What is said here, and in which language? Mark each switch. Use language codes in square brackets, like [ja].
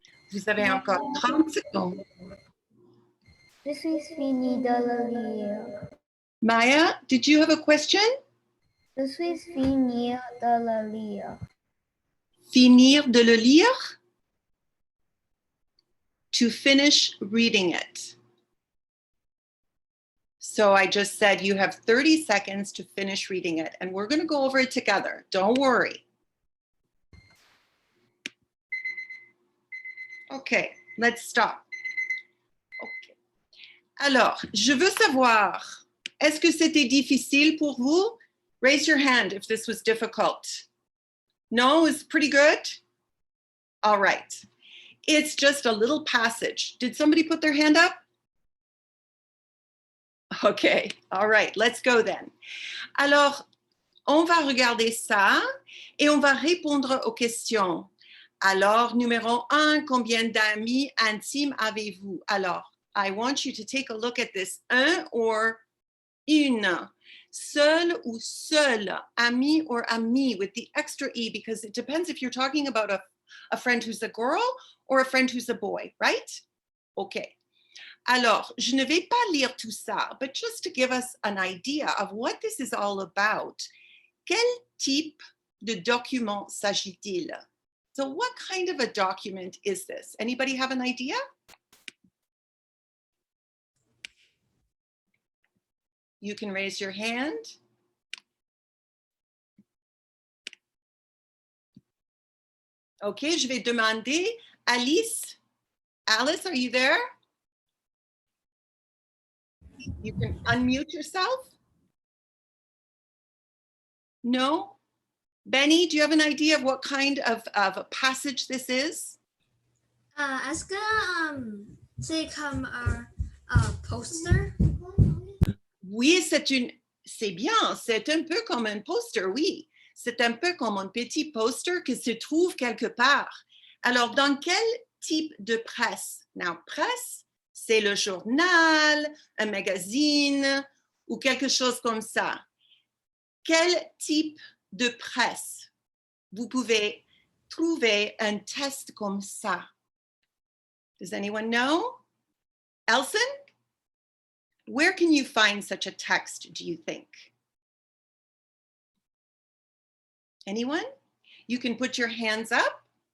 [fr] Vous avez encore 30 secondes. Je suis fini de le lire. [en] Maya, did you have a question? [fr] Je suis fini de le lire. Finir de le lire? [en] To finish reading it. So I just said you have 30 seconds to finish reading it, and we're going to go over it together. Don't worry. Okay, let's stop. Okay. [fr] Alors, je veux savoir, est-ce que c'était difficile pour vous? [en] Raise your hand if this was difficult. No, it's pretty good? All right. It's just a little passage. Did somebody put their hand up? Okay, all right, let's go then. [fr] Alors, on va regarder ça et on va répondre aux questions. Alors, numéro 1, combien d'amis intimes avez-vous? [en] Alors, I want you to take a look at this. Un or une. Seul ou seule, ami or ami with the extra E, because it depends if you're talking about a friend who's a girl or a friend who's a boy, right? Okay. [fr] Alors, je ne vais pas lire tout ça, [en] but just to give us an idea of what this is all about, [fr] quel type de document s'agit-il? [en] So what kind of a document is this? Anybody have an idea? You can raise your hand. [fr] OK, je vais demander Alice. Alice, [en] are you there? You can unmute yourself. No? Benny, do you have an idea of what kind of a passage this is? [fr] Est-ce que c'est comme un poster? Oui, c'est bien, c'est un peu comme un poster, oui. C'est un peu comme un petit poster qui se trouve quelque part. Alors, dans quel type de presse? Now, presse, c'est le journal, un magazine ou quelque chose comme ça. Quel type de presse vous pouvez trouver un test comme ça? [en] Does anyone know? Elson? Where can you find such a text, do you think? Anyone? You can put your hands up.